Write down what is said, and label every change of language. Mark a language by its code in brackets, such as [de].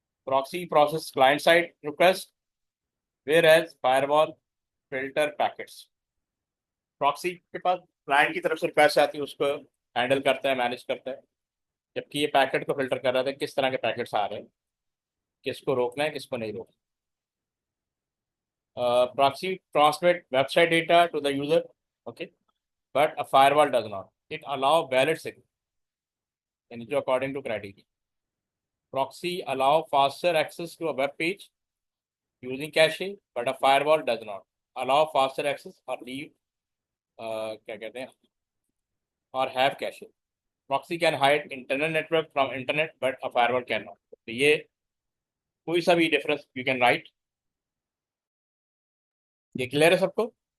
[en] Proxy process client side request, whereas firewall filter packets. [hi] Proxy के पास client की तरफ से request आती है, उसको हैंडल करता है, मैनेज करता है, जबकि ये पैकेट को फिल्टर कर रहा था किस तरह के पैकेट्स आ रहे हैं, किसको रोकना है किसको नहीं रोकना. [en] Proxy transmit website data to the user, okay, but a firewall does not. It allow valid signal and according to criteria. Proxy allow faster access to a web page using cache, but a firewall does not allow faster access or leave [hi] क्या कहते हैं [en] or have cache. Proxy can hide internal network from internet, but a firewall cannot. [hi] तो ये कोई सा भी difference [en] you can write. [hi] ये clear है सबको?